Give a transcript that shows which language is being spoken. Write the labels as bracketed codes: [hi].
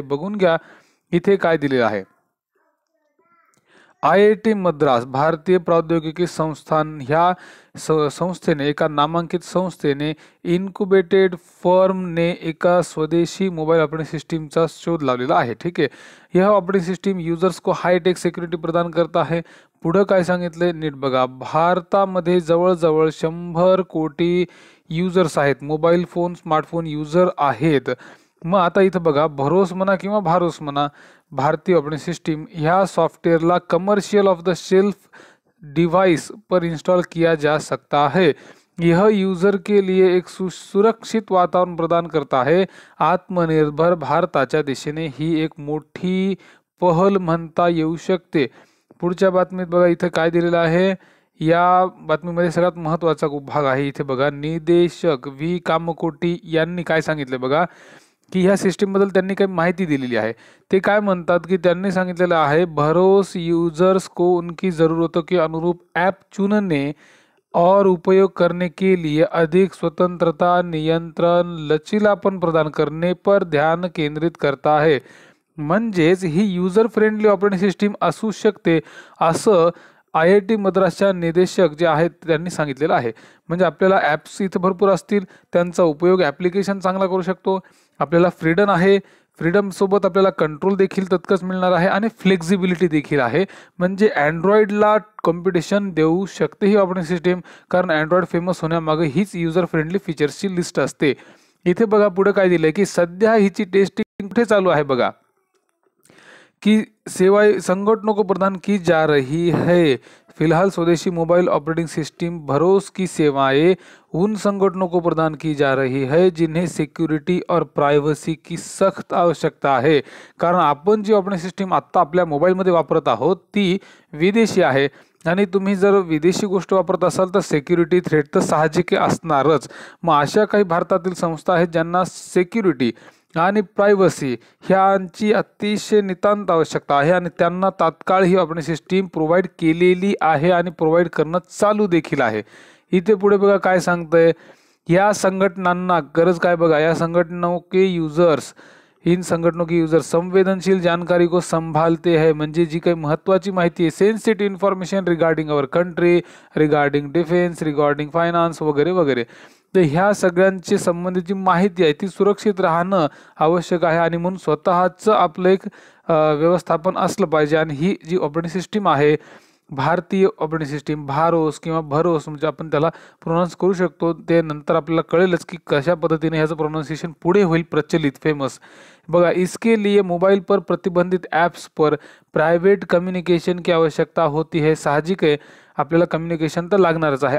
[mr] बघून घ्या इथे काय दिलेलं आहे. IIT मद्रास भारतीय प्रौद्योगिकी संस्थान ह्या संस्थेने एका नामांकित संस्थेने इन्क्युबेटेड फर्मने एका स्वदेशी मोबाईल ऑपरेटिंग सिस्टीमचा शोध लावलेला आहे. ठीक आहे. [hi] यह ऑपरेटिंग सिस्टीम युजर्स को हायटेक सिक्युरिटी प्रदान करता है. [mr] पुढं काय सांगितलंय नीट बघा. भारतामध्ये जवळजवळ 100 कोटी युजर्स आहेत, मोबाईल फोन स्मार्टफोन युजर आहेत. मग आता इथं बघा, भरोस म्हणा किंवा भारोस म्हणा, भारतीय ऑपरेटिंग सिस्टीम ह्या सॉफ्टवेअरला commercial of the shelf [hi] device पर इंस्टॉल किया जा सकता है. यह यूजर के लिए एक सुरक्षित वातावरण प्रदान करता है. [mr] आत्मनिर्भर भारताच्या दिशेने ही एक मोठी पहल म्हणता येऊ शकते. पुढच्या बातमीत बघा इथं काय दिलेलं आहे. या बातमीमध्ये सगळ्यात महत्त्वाचा भाग आहे इथे बघा. निदेशक V कामकोटी यांनी काय सांगितले बघा की ह्या सिस्टीमबद्दल त्यांनी काही माहिती दिलेली आहे. ते काय म्हणतात की त्यांनी सांगितलेलं आहे, [hi] भरोस यूजर्स को उनकी ज़रूरतों के अनुरूप ऐप चुनने और उपयोग करने के लिए अधिक स्वतंत्रता, नियंत्रण, लचीलापन प्रदान करने पर ध्यान केंद्रित करता है. [mr] म्हणजेच ही युजर फ्रेंडली ऑपरेटिंग सिस्टीम असू शकते असं IIT मद्रासच्या निदेशक जे आहेत त्यांनी सांगितलेलं आहे. म्हणजे आपल्याला ॲप्स इथं भरपूर असतील, त्यांचा उपयोग ॲप्लिकेशन चांगला करू शकतो. आपल्याला फ्रीडम आहे, फ्रीडमसोबत आपल्याला कंट्रोल देखील तितकंच मिळणार आहे आणि फ्लेक्झिबिलिटी देखील आहे. म्हणजे अँड्रॉइडला कॉम्पिटिशन देऊ शकते ही ऑपरेटिंग सिस्टीम, कारण अँड्रॉइड फेमस होण्यामागे हीच युजर फ्रेंडली फीचर्सची लिस्ट असते. इथे बघा पुढे काय दिलंय की सध्या हिची टेस्टिंग कुठे चालू आहे बघा, की [hi] सेवाएं संगठनों को प्रदान की जा रही है. फिलहाल स्वदेशी मोबाइल ऑपरेटिंग सिस्टम भरोस की सेवाएं उन संगठनों को प्रदान की जा रही है जिन्हें सिक्युरिटी और प्रायव्हसी की सख्त आवश्यकता आहे. [mr] कारण आपण जी ऑपरेटिंग सिस्टीम आत्ता आपल्या मोबाईलमध्ये वापरत आहोत ती विदेशी आहे आणि तुम्ही जर विदेशी गोष्ट वापरत असाल तर सिक्युरिटी थ्रेट तर साहजिक असणारच. मग अशा काही भारतातील संस्था आहेत ज्यांना सिक्युरिटी आणि प्रायव्हसी ह्यांची अतिशय नितांत आवश्यकता आहे आणि त्यांना तात्काळ ही ऑपरेटिंग सिस्टीम प्रोव्हाइड केलेली आहे आणि प्रोव्हाइड करणं चालू देखील आहे. इथे पुढे बघा काय सांगतंय. या संघटनांना गरज काय बघा, [hi] या संघटनों के यूजर्स, इन संगठनों के यूजर संवेदनशील जानकारी को संभालते हैं. [mr] म्हणजे जी काही महत्त्वाची माहिती आहे, sensitive information regarding our country, regarding defence, regarding finance वगैरे वगैरे, तर ह्या सगळ्यांची संबंधीची माहिती आहे ती सुरक्षित राहणं आवश्यक आहे आणि म्हणून स्वतःचं आपलं एक व्यवस्थापन असलं पाहिजे. आणि ही जी ऑपरेटिंग सिस्टीम आहे भारतीय ऑपरेटिंग सिस्टीम, भारोस किंवा भरोस म्हणजे आपण त्याला प्रोनाऊन्स करू शकतो. ते नंतर आपल्याला कळेलच की कशा पद्धतीने ह्याचं प्रोनाउन्सिएशन पुढे होईल प्रचलित, फेमस. [hi] बघा, इसके लिए मोबाइल पर प्रतिबंधित ऐप्स पर प्राइवेट कम्युनिकेशन की आवश्यकता होती है. [mr] साहजिक है, आपल्याला कम्युनिकेशन तर लागणारच आहे.